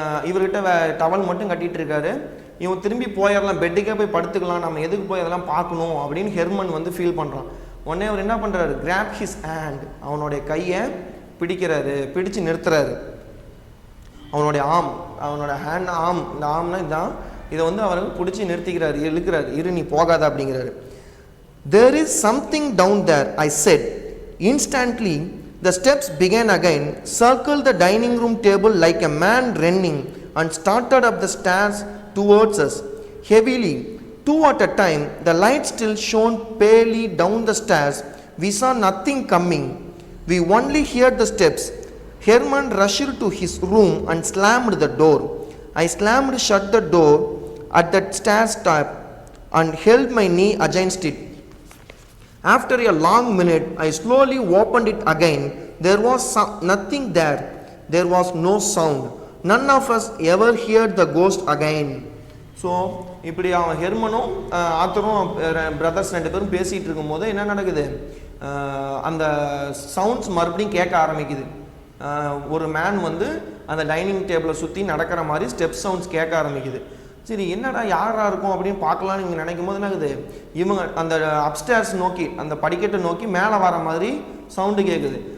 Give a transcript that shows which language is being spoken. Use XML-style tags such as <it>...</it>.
<ta>இவர்கிட்ட டவல் மட்டும் கட்டிகிட்டு இருக்காரு. இவன் திரும்பி போயிடலாம், பெட்டுக்கே போய் படுத்துக்கலாம், நம்ம எதுக்கு போய் அதெல்லாம் பார்க்கணும் அப்படின்னு ஹெர்மன் வந்து ஃபீல் பண்ணுறான். உடனே அவர் என்ன பண்ணுறாரு,</ta> <en>grab his hand,</en> <ta>அவனுடைய கையை பிடிச்சு நிறுத்துறாரு. அவனுடைய அவனோட ஹேண்ட் இந்த ஆம்னா இதுதான், இதை வந்து அவர் பிடிச்சி நிறுத்திக்கிறாரு, இழுக்கிறாரு, நீ போகாத அப்படிங்கிறாரு.</ta> <en>There is something down there, I said. Instantly the steps began again, circled the dining room table like a man running, and started up the stairs towards us heavily. 2 at a time, the light still shone palely down the stairs. We saw nothing coming. We only heard the steps. Herman rushed to his room and slammed the door. I slammed shut the door at that stair step and held my knee against it. After a long minute, I slowly opened it again. There was nothing there. There was no sound. None of us ever heard the ghost again.</en> <ta>So இப்படி அவன் ஹெர்மனும் ஆத்தரும் brothers 2 பேரும் பேசிகிட்டு இருக்கும்போது என்ன நடக்குது, அந்த sounds மறுபடியும் கேட்க ஆரம்பிக்குது. ஒரு மேன் வந்து அந்த டைனிங் டேபிளை சுற்றி நடக்கிற மாதிரி ஸ்டெப் சவுண்ட்ஸ் கேட்க ஆரம்பிக்குது. சரி என்னடா யாராக இருக்கும் அப்படின்னு பார்க்கலான்னு நீங்கள் நினைக்கும் போது என்ன ஆகுது, இவங்க அந்த அப்ஸ்டேர்ஸ் நோக்கி அந்த படிக்கட்டை நோக்கி மேலே வர மாதிரி சவுண்டு கேட்குது.</ta>